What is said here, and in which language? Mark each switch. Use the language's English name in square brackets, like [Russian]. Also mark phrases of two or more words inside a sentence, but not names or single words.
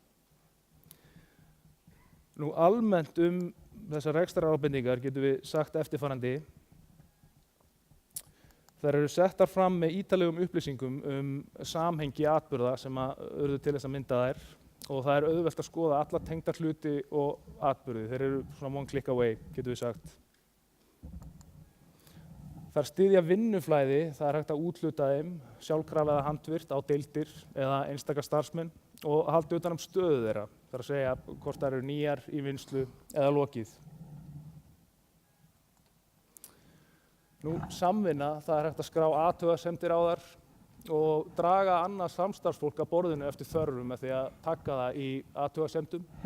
[Icelandic] Nú almennt þessar rekstrarábendingar getum við sagt eftirfarandi. Þær eru settar fram með ítarlegum upplýsingum samhengi atburða sem urðu til þess að mynda þær og það er auðvelt að skoða alla tengda hluti og atburði. Þeir eru svona [English] one click away, [Icelandic] getum við sagt. Þær styðja vinnuflæði, það er hægt að úthluta þeim, sjálfkrafa eða handvirkt á deildir eða einstaka starfsmenn og halda utan stöðu þeirra, það er að segja hvort þær eru nýjar í vinnslu eða lokið. Nú, samvinna, það er hægt að skrá athugasemdir á þær og draga annað samstarfsfólk að borðinu eftir þörfum með því að taka það í athugasemdum.